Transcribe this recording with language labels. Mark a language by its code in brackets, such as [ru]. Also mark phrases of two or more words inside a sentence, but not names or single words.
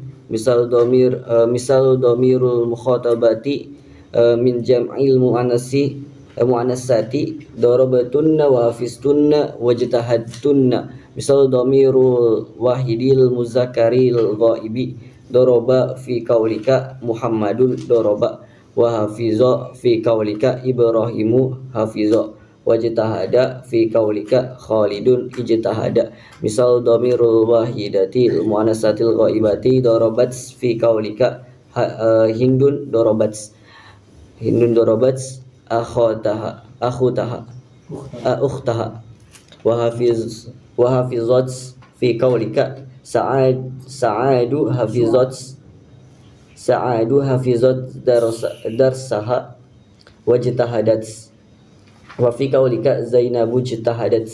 [ar] مثال ضمير المخاطبات من جمع المؤنثات ضربتنّ وحفظتنّ واجتهدتنّ. مثال ضمير الواحد المذكر الغائب ضرب في قولك محمد ضرب وحفظ في قولك إبراهيم حفظ. واجتهد في قولك خالد اجتهد. مثال ضمير الواحدة المؤنثة الغائبة ضربت في قولك هند ضربت أختها أختها وحفظت في قولك سعاد حفظت درسها واجتهدت وفي قولك زينب اجتهدت.